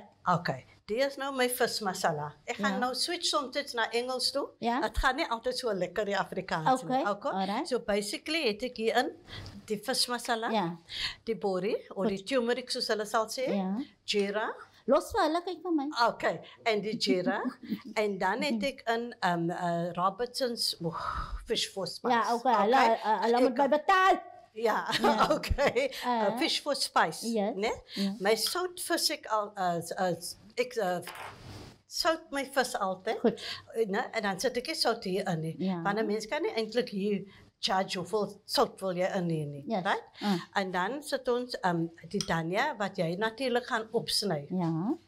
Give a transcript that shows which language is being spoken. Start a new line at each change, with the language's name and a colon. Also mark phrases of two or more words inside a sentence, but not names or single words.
Afrikaans: Okay, dit is nou my vis masala. Ek gaan nou switch soms na Engels toe. Dit gaan nie altyd so lekker die Afrikaans nie. Okay. So basically het ek hier in die vis masala, die bori, of die turmeric soos hulle sal sê, jeera. Los vir hulle, kyk vir my. Okay, en die jeera. En dan het ek in Robertson's fish for spice. Ja, okay, hulle moet my betaal. Ja, okay. Fish for spice, né? My soutvis ek al ek sout my vis altyd. Goed. Né? En dan sit ek sout hier in nie. Want 'n mens kan nie eintlik hier charge hoeveel sout wil jy in nie, right? En dan sit ons die dania wat jy natuurlik gaan opsny.